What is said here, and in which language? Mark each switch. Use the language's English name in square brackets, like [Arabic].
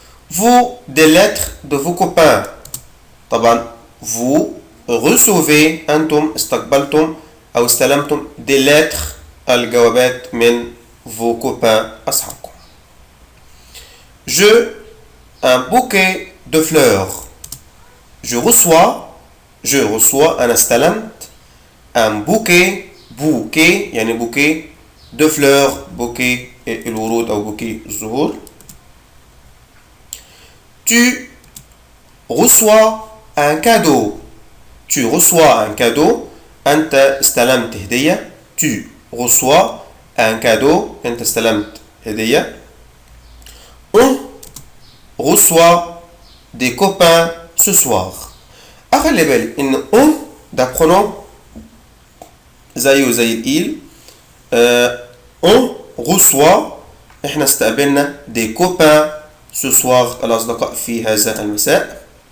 [French] Vous des lettres de vos copains. [Arabic] طبعا [French] vous recevez [Arabic] أنتم استقبلتم أو استلمتم [French] des lettres [Arabic] الجوابات من [French] vos copains [Arabic] أصحابكم. [French] Je un bouquet de fleurs. Je reçois [Arabic] أنا استلمت [French] un bouquet يعني bouquet de fleurs bouquet [Arabic] الورود أو [French] bouquet [Arabic] الزهور. [French] Tu reçois un cadeau. Tu reçois un cadeau. [Arabic] أنت استلمت هدية. [French] Tu reçois un cadeau. [Arabic] أنت استلمت هدية. [French] On reçoit des copains ce soir. [Arabic] أخلي بالي إن on ده pronom زيه زي الإيل. [French] On reçoit [Arabic] إحنا استقبلنا [French] des copains ce soir [Arabic] الأصدقاء في هذا المساء.